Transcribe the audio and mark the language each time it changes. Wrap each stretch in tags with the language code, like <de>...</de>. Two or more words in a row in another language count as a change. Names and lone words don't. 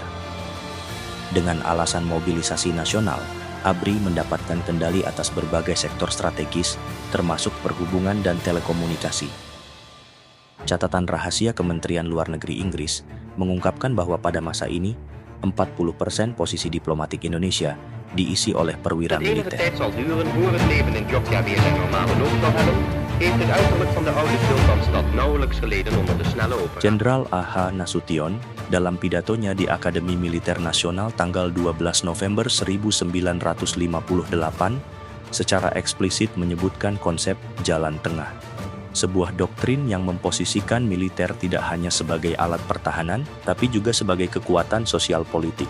<id>Dengan alasan mobilisasi nasional, ABRI mendapatkan kendali atas berbagai sektor strategis, termasuk perhubungan dan telekomunikasi. Catatan rahasia Kementerian Luar Negeri Inggris mengungkapkan bahwa pada masa ini, 40% posisi diplomatik Indonesia diisi oleh perwira</id> <nl>Het enige</nl> <id>militer.</id> <nl>tijd zal duren voor het leven in Jogja weer zijn normale loop zal hebben, heeft het uiterlijk van de oude sultanstad nauwelijks geleden onder de snelle opera.</nl> <id>Jenderal A.H. Nasution, dalam pidatonya di Akademi Militer Nasional tanggal 12 November 1958, secara eksplisit menyebutkan konsep jalan tengah. Sebuah doktrin yang memposisikan militer tidak hanya sebagai alat pertahanan, tapi juga sebagai kekuatan sosial politik.</id>